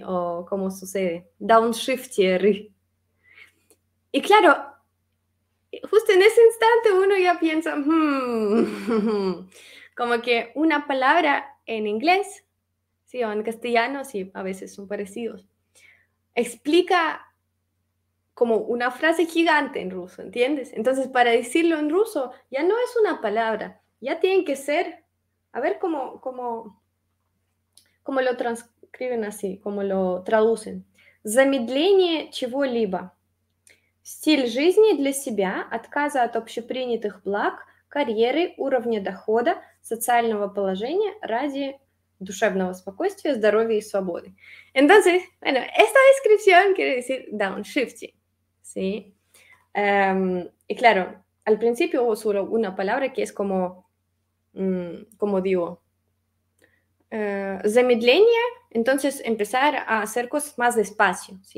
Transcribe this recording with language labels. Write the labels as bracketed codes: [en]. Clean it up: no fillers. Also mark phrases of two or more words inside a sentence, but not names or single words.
[es] O cómo sucede, downshiftery. Y claro, justo en ese instante uno ya piensa, como que una palabra en inglés, sí, o en castellano, sí, a veces son parecidos, explica como una frase gigante en ruso, ¿entiendes? Entonces, para decirlo en ruso, ya no es una palabra, ya tienen que ser, a ver cómo lo transcriben así, cómo lo traducen. [ru] Замедление чего-либо. Стиль жизни для себя, отказа от общепринятых благ, карьеры, уровня дохода, социального положения ради dушевного спокойствия, здоровья y свободы. [es] Entonces, bueno, esta descripción quiere decir downshifting, ¿sí? Y claro, al principio hubo solo una palabra que es como digo, замедление, entonces empezar a hacer cosas más despacio, ¿sí?